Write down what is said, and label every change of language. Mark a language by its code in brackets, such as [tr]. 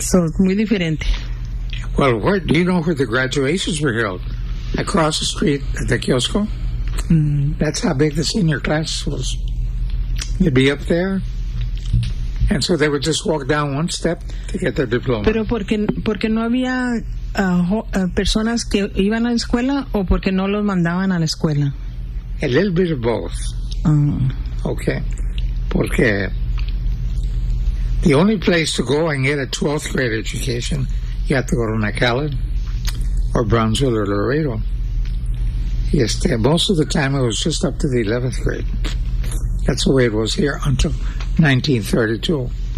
[es] So muy diferente. [en] Well, where, do you know where the graduations were held? Across the street at the kiosco? That's how big the senior class was. They'd be up there. And so they would just walk down one step to get their diploma. [es] Pero porque, porque no había personas que iban a la escuela o porque no los mandaban a la escuela? [en] A little bit of both. Okay. Porque the only place to go and get a 12th grade education, you have to go to McAllen or Brownsville or Laredo. Yes, most of the time it was just up to the 11th grade. That's the way it was here until 1932.